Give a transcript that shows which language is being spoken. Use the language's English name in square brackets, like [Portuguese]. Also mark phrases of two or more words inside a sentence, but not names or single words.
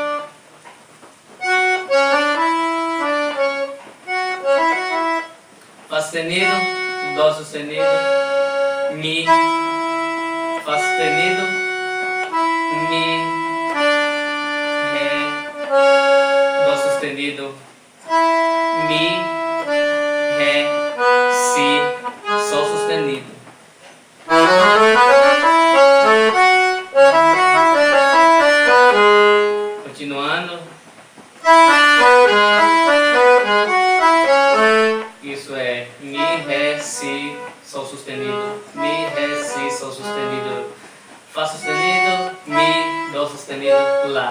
[Portuguese] Fá sustenido, Dó sustenido, Mi, Fá sustenido, Mi, Ré, Dó sustenido, Mi, Ré, Si, Sol sustenido. Continuando. Isso é Mi, Ré, Si, Sol sustenido, Mi, Ré, Si, Sol sustenido, Fá sustenido, Mi, Dó sustenido, Lá.